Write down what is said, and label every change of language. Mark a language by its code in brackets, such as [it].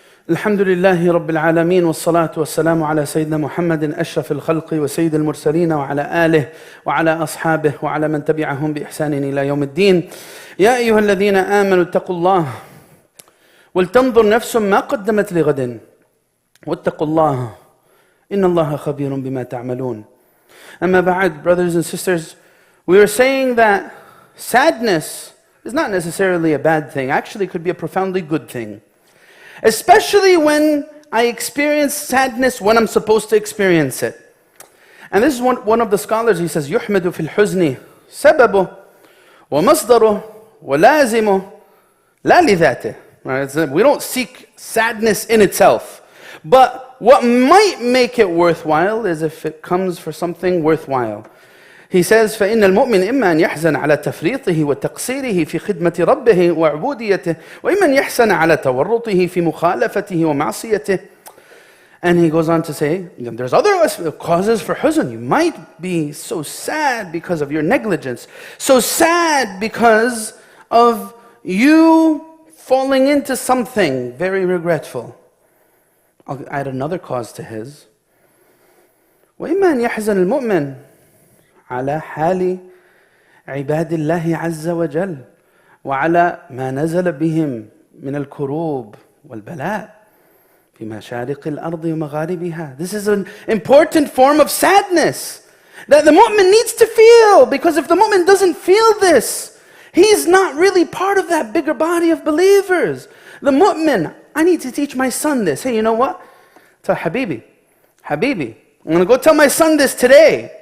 [ar] الحمد لله رب العالمين والصلاة والسلام على سيدنا محمد أشرف الخلق وسيد المرسلين وعلى آله وعلى أصحابه وعلى من تبعهم بإحسان إلى يوم الدين. يا أيها الذين آمنوا اتقوا الله ولتنظر نفس ما قدمت لغد واتقوا الله إن الله خبير بما تعملون. أما بعد, [en] brothers and sisters, we were saying that sadness is not necessarily a bad thing. Actually, it could be a profoundly good thing. Especially when I experience sadness when I'm supposed to experience it. And this is one of the scholars, he says, [ar] يُحْمَدُ فِي الْحُزْنِ سَبَبُهُ وَمَصْدَرُهُ وَلَازِمُهُ لَا لِذَاتِهِ. [en] Right? We don't seek sadness in itself. But what might make it worthwhile is if it comes for something worthwhile. He says, [ar] فَإِنَّ الْمُؤْمِنِ إِمَّا أَنْ يَحْزَنَ عَلَى تَفْرِيطِهِ وَتَقْصِيرِهِ فِي خِدْمَةِ رَبِّهِ وَعُبُودِيَّتِهِ وَإِمَّا أَنْ يَحْزَنَ عَلَى تَوَرُّطِهِ فِي مُخَالَفَتِهِ وَمَعْصِيَتِهِ. [en] And he goes on to say, there's other causes for huzn. You might be so sad because of your negligence, so sad because of you falling into something very regretful. I'll add another cause to his. [ar] وَإِمَّا أَنْ يَحْزَنَ الْمُؤْمِنِ على حال عباد الله عز وجل وعلى ما نزل بهم من الكروب والبلاء في مشارق الأرض ومغاربها. [en] This is an important form of sadness that the mu'min needs to feel, because if the mu'min doesn't feel this, he's not really part of that bigger body of believers. The mu'min, I need to teach my son this. Hey, you know what? Tell Habibi, I'm going to go tell my son this today.